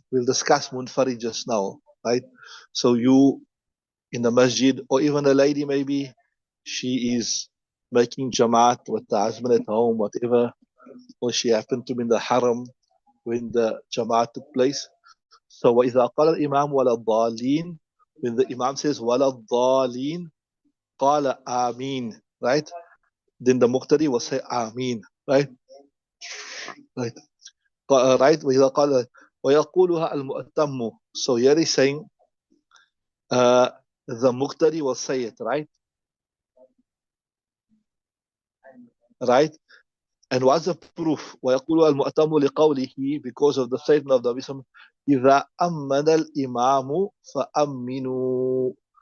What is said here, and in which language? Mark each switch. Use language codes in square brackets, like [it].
[en] We'll discuss munfarid just now, right? So you in the masjid, or even a lady maybe, she is making jamaat with the husband at home, whatever, or she happened to be in the haram when the jamaat took place. So [ar] وَإِذَا قَالَ الْإِمَامُ وَلَا الضَّالِينَ, [en] when the imam says [ar] وَلَا الضَّالِينَ قَالَ آمين, [en] right? Then the muqtadi will say Ameen, right? Right. Right. [ar] وإذا قال ويقولها المؤتم. [en] So here he's saying the muqtadi will say it, right? Right. And what's the proof? [ar] ويقولها المؤتم لقوله, [en] because of the statement of the Prophet, [ar] إذا أمن الإمام فأمنوا.